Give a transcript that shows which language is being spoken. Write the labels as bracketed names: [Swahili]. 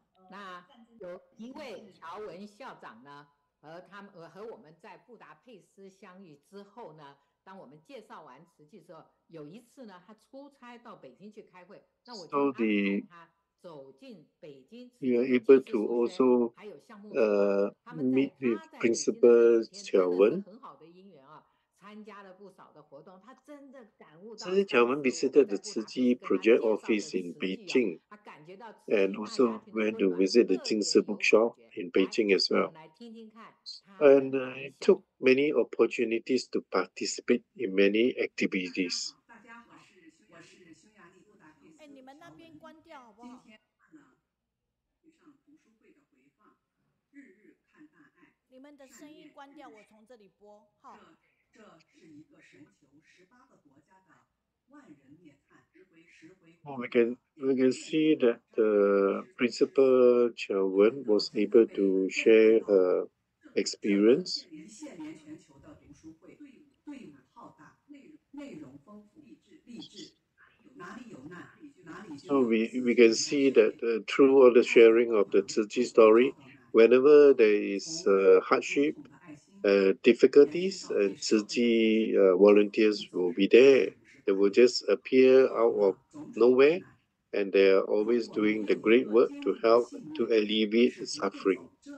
[Chinese] 那有一位侨文校长呢，和我们在布达佩斯相遇之后呢，当我们介绍完慈济之后，有一次呢，他出差到北京去开会，那我就安排他走进北京。 [English] We are able to also meet with Principal Zhao Wen. [Chinese] 很好的因缘啊。参加了不少的活动，他真的感悟到。 [English] Zhao Min visited the Tzu Chi project office in Beijing, and also went to visit the Jing bookshop in Beijing as well. And took many opportunities to participate in many activities. [Chinese] 哎，你们那边关掉好不好？你们的声音关掉，我从这里播。好。这是一个神球18个国家的万人灭探，十回。 [English] We can see that the Principal Zhao Wen was able to share her experience. [Chinese] 一线连全球的读书会，队伍浩大，内容丰富，励志，哪里有难，哪里就。 [English] So we can see that through all the sharing of the Tzu Chi story, whenever there is hardship, difficulties, and Tzu Chi volunteers will be there. They will just appear out of nowhere, and they are always doing the great work to help to alleviate the suffering.